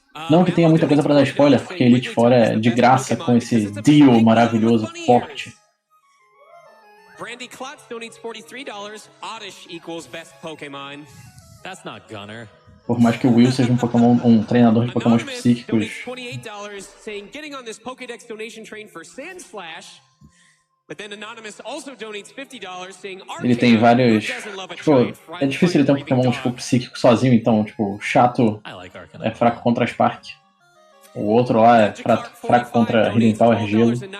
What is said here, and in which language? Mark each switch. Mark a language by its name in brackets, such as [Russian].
[Portuguese] Não que tenha muita coisa para dar spoiler, porque Elite Four é de graça com esse deal maravilhoso, forte. [English] Brandy Klotz donates $43. Oddish equals best Pokémon. That's not Gunner. [Portuguese] Por mais que o Will seja um treinador de Pokémon psíquicos. [English] $28 saying getting on this Pokédex donation train for Sandslash. But then Anonymous also donates $50 saying [Portuguese] ele tem vários. Tipo, é difícil ele ter um Pokémon tipo, psíquico sozinho, então, tipo, chato é fraco contra Spark. O outro lá é fraco contra Hidden Power Gelo.